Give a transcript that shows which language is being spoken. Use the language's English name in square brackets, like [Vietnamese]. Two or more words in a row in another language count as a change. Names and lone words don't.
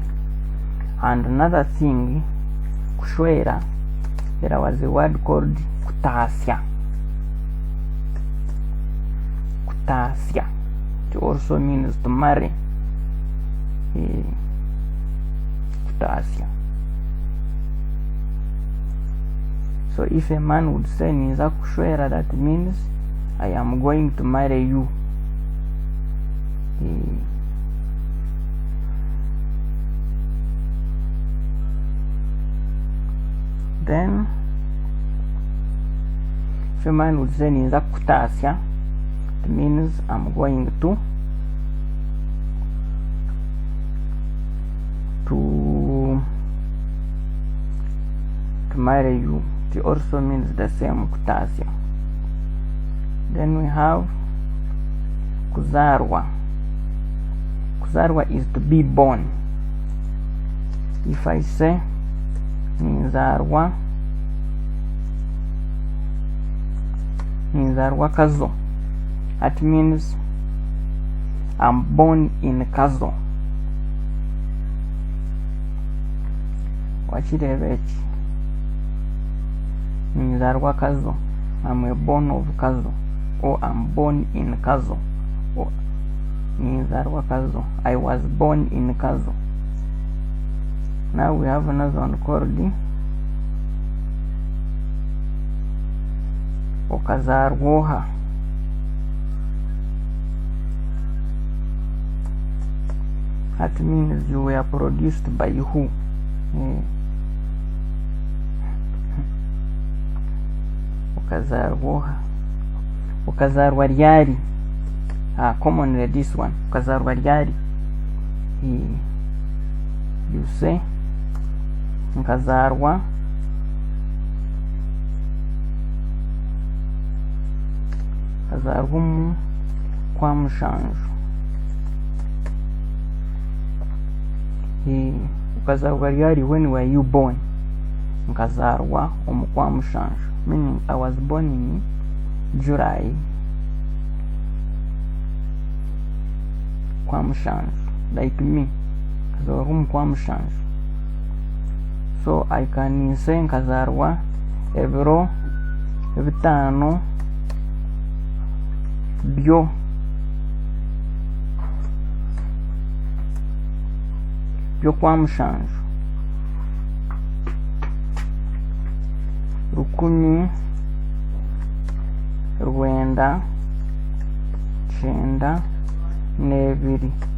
[English] And another thing, kushwera, there was a word called kutasya. Kutasya, it also means to marry. Kutasya. So if a man would say [Nyankole] niza kushwera, [English] that means I am going to marry you. Then if a man would say [Nyankole] niza kutasya, [English] it means I'm going to marry you. It also means the same, kutasya. Then we have kuzarwa. Kuzarwa is to be born. If I say [Nyankole] nizarwa kazo, [English] that means I'm born in Kazo. [Nyankole] Wachirevechi nizarwa Kazo, [English] I'm a born of Kazo, or I'm born in Kazo, or [Nyankole] nizarwa Kazo, [English] I was born in Kazo. Now we have another one called okazarwoha. That means you were produced by who? Okazarwoha. [Nyankole] Okazarwa ryari. [English] Commonly this one. [Nyankole] Okazarwa ryari. [English] You say [Nyankole] nkazarwa kwa mushanju. Ukazarwa ryari, [English] when were you born? [Nyankole] Nkazarwa kwa mushanju, [English] meaning I was born in July. [Nyankole] Kwa mushanju, [English] like me, [Nyankole] nkazarwa kwa mushanju. [English] So I can say [Nyankole] nkazarwa ebiro bitano byo kwa mushanju, 1992.